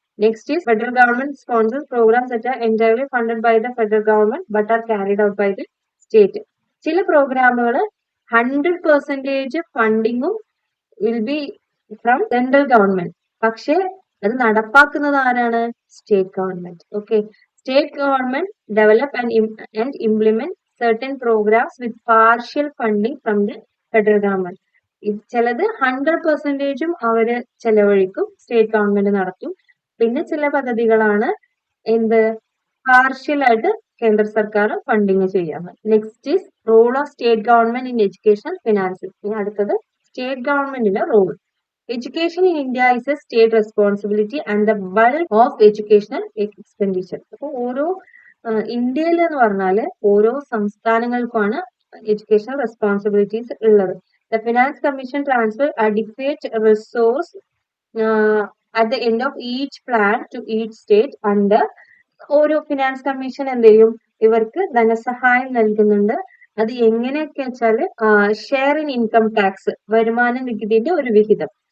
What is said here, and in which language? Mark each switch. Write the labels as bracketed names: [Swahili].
[English] Next is federal government sponsors programs that are entirely funded by the federal government but are carried out by the state. [Malayalam] ചില പ്രോഗ്രാമുകൾ 100% ഫണ്ടിങ്ങും [English] will be from central government, [Malayalam] പക്ഷെ അത് നടപ്പാക്കുന്നത് ആരാണ്? [English] State government. Okay, state government develop and implement certain programs with partial funding from the federal government. [Malayalam] ചിലത് 100%ഉം അവര് ചെലവഴിക്കും, state government നടത്തും. പിന്നെ ചില പദ്ധതികളാണ് എന്ത് പാർഷ്യൽ ആയിട്ട് കേന്ദ്ര സർക്കാർ ഫണ്ടിങ് ചെയ്യാറ്. [English] Next is role of state government in education finance. [Malayalam] ഇനി അടുത്തത് സ്റ്റേറ്റ് ഗവൺമെന്റിന്റെ role. [English] Education in India is a state responsibility and the bulk of educational expenditure. [Malayalam] അപ്പോൾ ഓരോ ഇന്ത്യയിൽ എന്ന് പറഞ്ഞാല് ഓരോ സംസ്ഥാനങ്ങൾക്കുമാണ് എഡ്യൂക്കേഷണൽ റെസ്പോൺസിബിലിറ്റീസ് ഉള്ളത്. [English] The Finance Commission transfer adequate resource at the end of each plan to each state under [Malayalam] ഓരോ finance commission എന്ത് ചെയ്യും? ഇവർക്ക് ധനസഹായം നൽകുന്നുണ്ട്. അത് എങ്ങനെയൊക്കെ വെച്ചാല് [English] share in income tax, [Malayalam] വരുമാന നികുതിന്റെ ഒരു വിഹിതം.